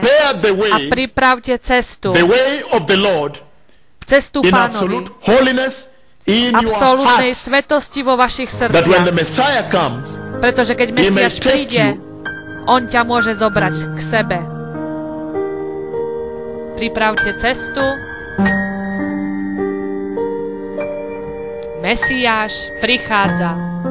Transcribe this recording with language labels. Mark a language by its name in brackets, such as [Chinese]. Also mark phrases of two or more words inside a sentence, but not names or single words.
[English] prepare the a way, [Slovak] pripravte cestu, [English] the way of the Lord [Slovak] cestu [English] in [Slovak] Pánovi, [English] absolute holiness in your [Slovak] absolútnej [English] hearts, [Slovak] svetosti vo vašich [English] that when the [Slovak] srdciach. [English] Messiah comes, [Slovak] Pretože keď [English] He may [Slovak] Mesiáš [English] take [Slovak] príde, [English] you. [Slovak] On ťa môže zobrať k sebe. Pripravte cestu. Mesiáš prichádza.